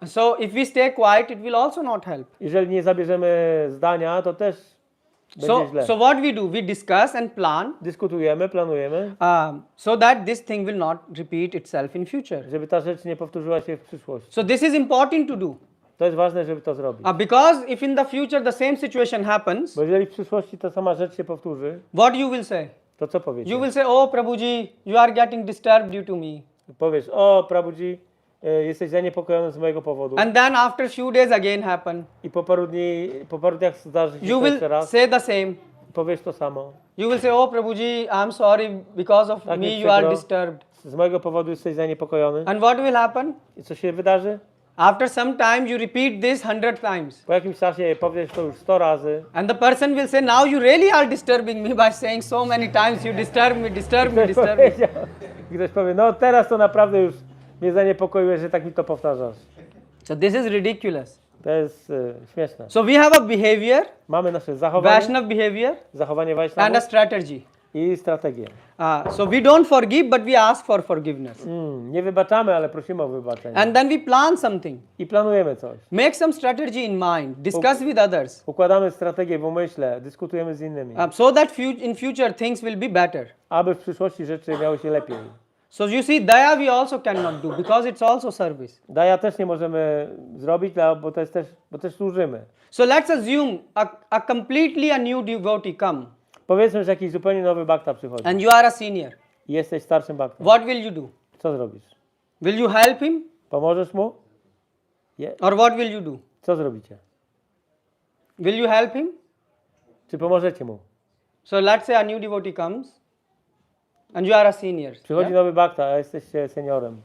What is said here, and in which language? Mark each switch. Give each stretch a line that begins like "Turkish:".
English: so if we stay quiet, it will also not help.
Polish: jeżeli nie zabierzemy zdania, to też będzie źle.
English: So what we do? We discuss and plan,
Polish: Dyskutujemy, planujemy,
English: so that this thing will not repeat itself in future.
Polish: żeby ta rzecz nie powtórzyła się w przyszłości.
English: So this is important to do.
Polish: To jest ważne, żeby to zrobić.
English: Because if in the future the same situation happens,
Polish: Bo jeżeli w przyszłości ta sama rzecz się powtórzy,
English: what you will say?
Polish: to co powiecie?
English: You will say, oh Prabhuji, you are getting disturbed due to me.
Polish: Powiesz, o Prabhuji, jesteś zaniepokojony z mojego powodu.
English: And then after few days again happen.
Polish: I po paru dniach zdarzy się
English: You
Polish: to
English: will
Polish: jeszcze raz.
English: say the same.
Polish: Powiesz to samo.
English: You will say, oh Prabhuji, I'm sorry, because of
Polish: Tak,
English: me
Polish: jest
English: you are
Polish: przykro.
English: disturbed.
Polish: Z mojego powodu jesteś zaniepokojony.
English: And what will happen?
Polish: I co się wydarzy?
English: After some time you repeat this 100 times.
Polish: Po jakimś czasie powiesz to już 100 razy.
English: And the person will say, now you really are disturbing me by saying so many times you disturb me, disturb me, disturb me.
Polish: I ktoś powie, no teraz to naprawdę już mnie zaniepokoiłeś, że tak mi to powtarzasz.
English: So this is ridiculous.
Polish: To jest śmieszne.
English: So we have a behavior,
Polish: Mamy nasze zachowanie,
English: Vaishnav behavior,
Polish: zachowanie
English: and a
Polish: Vaishnavów
English: strategy.
Polish: i strategię.
English: So we don't forgive, but we ask for forgiveness.
Polish: Nie wybaczamy, ale prosimy o wybaczenie.
English: And then we plan something.
Polish: I planujemy coś.
English: Make some strategy in mind. Discuss with others.
Polish: Układamy strategię w umyśle, dyskutujemy z innymi.
English: So that in future things will be better.
Polish: Aby w przyszłości rzeczy miały się lepiej.
English: So you see, daya we also cannot do because it's also service.
Polish: Daja też nie możemy zrobić, bo też służymy.
English: So let's assume a completely a new devotee come
Polish: Powiedzmy, że jakiś zupełnie nowy bhakta przychodzi.
English: and you are a senior.
Polish: I jesteś starszym bhaktem.
English: What will you do?
Polish: Co zrobisz?
English: Will you help him
Polish: Pomożesz mu?
English: or what will you do?
Polish: Co zrobicie?
English: Will you help him?
Polish: Czy pomożecie mu?
English: So let's say a new devotee comes and you are a senior.
Polish: Przychodzi nowy bhakta, a jesteście seniorem.